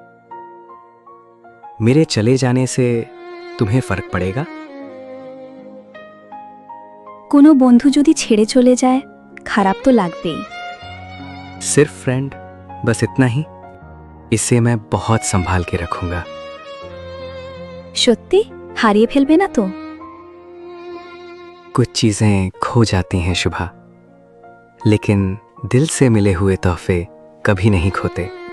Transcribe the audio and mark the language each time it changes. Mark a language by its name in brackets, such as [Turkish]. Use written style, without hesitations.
[Hindi] मेरे चले जाने से तुम्हें फर्क पड़ेगा? [Bangla] কোনো বন্ধু যদি ছেড়ে চলে যায় খারাপ তো লাগবেই। [Hindi] सिर्फ फ्रेंड, बस इतना ही? इसे मैं बहुत संभाल के रखूंगा। [Bangla] সত্যি হারিয়ে ফেলবে না তো? [Hindi] कुछ चीजें खो जाती हैं शुभा, लेकिन दिल से मिले हुए तोहफे कभी नहीं खोते।